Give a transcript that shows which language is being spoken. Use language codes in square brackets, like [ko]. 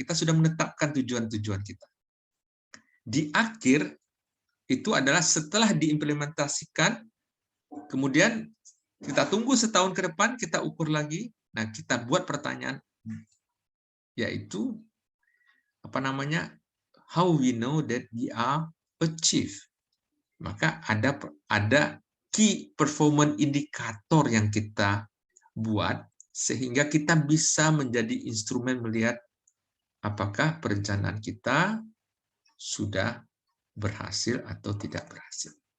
[id] Kita sudah menetapkan tujuan-tujuan kita. Di akhir itu adalah setelah diimplementasikan, kemudian kita tunggu setahun ke depan, kita ukur lagi. Nah, kita buat pertanyaan, yaitu apa namanya? [en] How we know that we are achieve. [id] Maka ada key performance indikator yang kita buat sehingga kita bisa menjadi instrumen melihat apakah perencanaan kita sudah berhasil atau tidak berhasil.